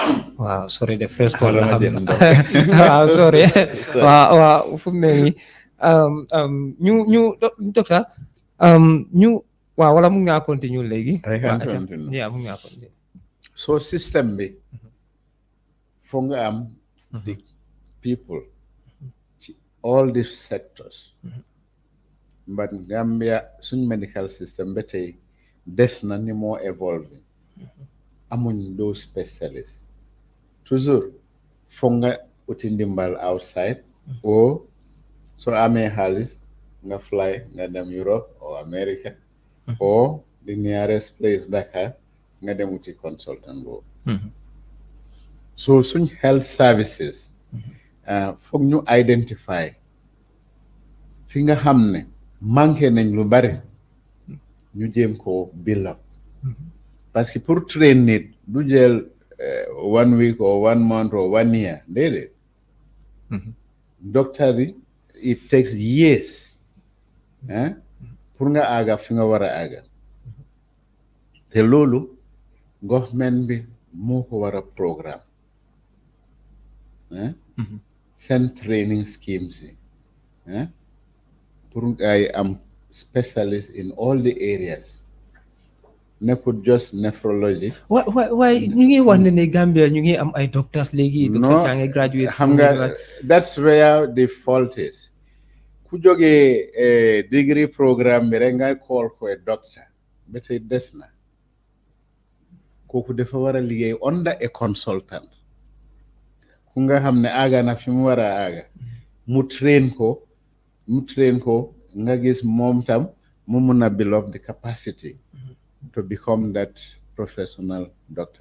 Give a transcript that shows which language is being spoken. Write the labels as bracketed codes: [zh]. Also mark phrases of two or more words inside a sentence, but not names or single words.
[en] Wow, sorry, the first call la [wo] Xaaral xam ma jël na. ndox. Waaw, sorry. Waaw fu mu ne nii docteur waaw wala mun ngaa continue léegi. [en] I can [wo] Waaw, [en] continue. yeah, [wo] mun ngaa continue. So system bi foog nga am [en] the people [wo] ci [en] all these sectors. [wo] But Gambia suñ [en] medical system [wo] ba tey des na ni moo evolving. Amuñ [en] those specialists. [wo] Toujours foog nga uti ndimbal [en] outside or [wo] so amee xaalis nga fly nga dem Europe or America or [en] the nearest place Dakar [wo] nga dem uti consultant boobu. So suñ [en] health services [wo] foog ñu identify fi nga xam ne manqué nañ lu bari ñu jéem koo [en] build up [wo] parce que pour train nit du jël [en] 1 week or 1 month or 1 year [wo] déedéet docteur yi [en] it takes years [wo] pour nga àgga fi nga war a àgga te loolu government bi moo ko war a programme seen [en] training schemes [wo] yi pour ngay am [en] specialist in all the areas [wo] nekkul [en] just nephrology. [wo] waaye ñu ngi wax ne Gambia ñu ngi am ay doctors léegi. doctors yaa ngi graduate. xam nga [en] that's where the fault is [wo] ku jógee [en] degree programme [wo] bi rek nga call ko [en] a doctor [wo] ba tey des na kooku dafa war a liggéey [en] under a consultant [wo] ku nga xam ne aaga na fi mu war a aaga mu train ko nga gis moom tam mu mun a [en] build up the capacity to become that professional doctor.